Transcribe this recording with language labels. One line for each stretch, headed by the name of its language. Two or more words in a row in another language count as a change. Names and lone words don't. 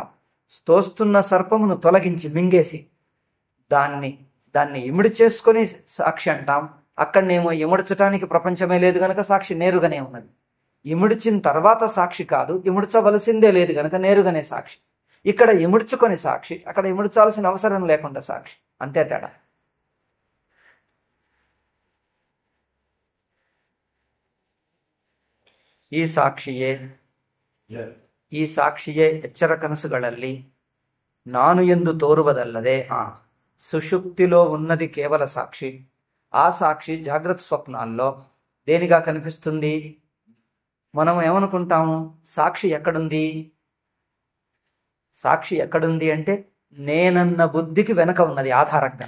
Telugu: తోస్తున్న సర్పమును తొలగించి మింగేసి దాన్ని ఇమిడి చేసుకొని సాక్షి అంటాం. అక్కడనేమో ఇముడ్చడానికి ప్రపంచమే లేదు గనక సాక్షి నేరుగానే ఉన్నది. ఇముడ్చిన తర్వాత సాక్షి కాదు, ఇముడ్చవలసిందే లేదు గనక నేరుగానే సాక్షి. ఇక్కడ ఇముడ్చుకొని సాక్షి, అక్కడ ఇముడ్చాల్సిన అవసరం లేకుండా సాక్షి. అంతే తేడా.
Kannada: ಈ ಸಾಕ್ಷಿಯೇ ಎಚ್ಚರ ಕನಸುಗಳಲ್ಲಿ ನಾನು ಎಂದು ತೋರುವುದಲ್ಲದೆ
Telugu: సుషుప్తిలో ఉన్నది కేవల సాక్షి. ఆ సాక్షి జాగ్రత్త స్వప్నాల్లో దేనిగా కనిపిస్తుంది? మనం ఏమనుకుంటాము? సాక్షి ఎక్కడుంది? సాక్షి ఎక్కడుంది అంటే నేనన్న బుద్ధికి వెనక ఉన్నది ఆధారంగా.